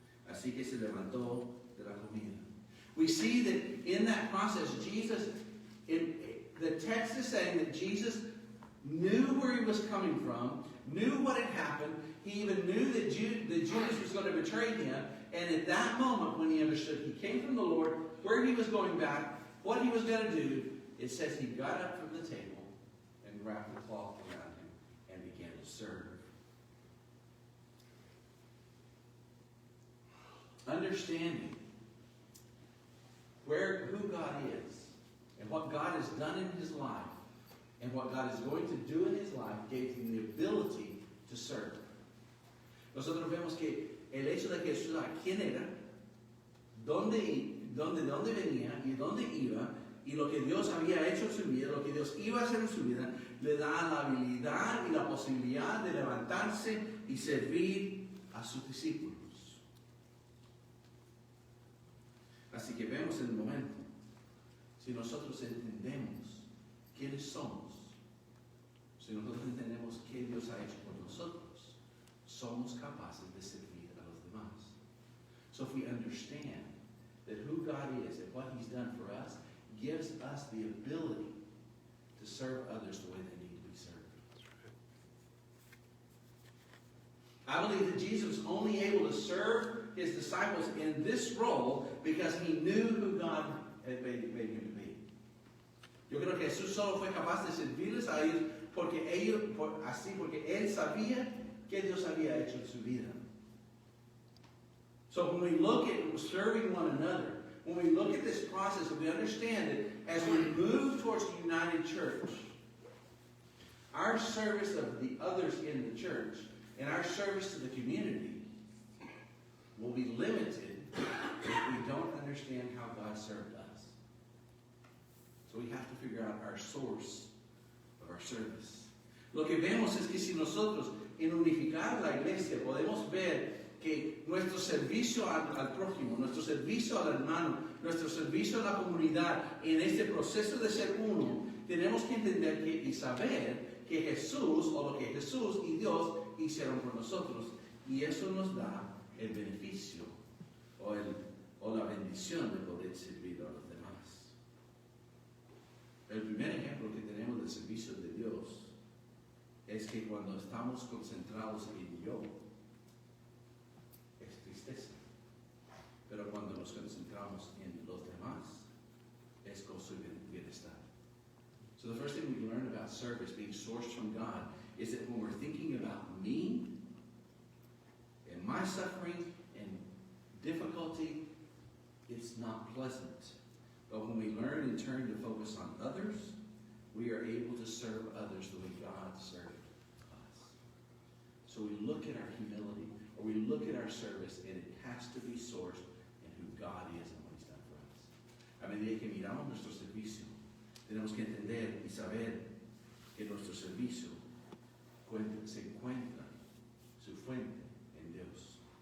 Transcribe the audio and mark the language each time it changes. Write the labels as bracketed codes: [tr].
[es] Así que se levantó de la comida. [en] We see that in that process, the text is saying that Jesus knew where he was coming from, knew what had happened. He even knew that Judas was going to betray him. And at that moment, when he understood he came from the Lord, where he was going back, what he was going to do, it says he got up from the table and wrapped the cloth around him and began to serve. Understanding who God is and what God has done in his life and what God is going to do in his life gave him the ability to serve. [es] Nosotros vemos que el hecho de que Jesús quién era, dónde venía y dónde iba, y lo que Dios había hecho en su vida, lo que Dios iba a hacer en su vida, le da la habilidad y la posibilidad de levantarse y servir a sus discípulos. Así que vemos en el momento, si nosotros entendemos quiénes somos, si nosotros entendemos qué Dios ha hecho por nosotros, somos capaces de servir a los demás. [en] So if we understand that who God is and what He's done for us gives us the ability to serve others the way they need to be served. I believe that Jesus was only able to serve His disciples in this role because He knew who God had made Him to be. [es] Yo creo que Jesús solo fue capaz de servirles a ellos porque Él sabía que Dios había hecho en su vida. [en] So when we look at serving one another, when we look at this process, and we understand that as we move towards the united church, our service of the others in the church and our service to the community will be limited if we don't understand how God served us. So we have to figure out our source of our service. [es] Lo que vemos es que si nosotros en unificar la iglesia podemos ver que nuestro servicio al prójimo, nuestro servicio al hermano, nuestro servicio a la comunidad, en este proceso de ser uno, tenemos que entender y saber que Jesús, o lo que Jesús y Dios hicieron por nosotros, y eso nos da el beneficio o la bendición de poder servir a los demás. El primer ejemplo que tenemos del servicio de Dios es que cuando estamos concentrados en yo, es tristeza. Pero cuando nos concentramos en los demás, es gozo y bienestar. [en] So the first thing we learn about service being sourced from God is that when we're thinking about me and my suffering and difficulty, it's not pleasant. But when we learn and turn to focus on others, we are able to serve others the way God served us. So we look at our humility, or we look at our service, and it has to be sourced in who God is and what He's done for us. [es] A medida que miramos nuestro servicio, tenemos que entender y saber que nuestro servicio se encuentra su fuente en Dios.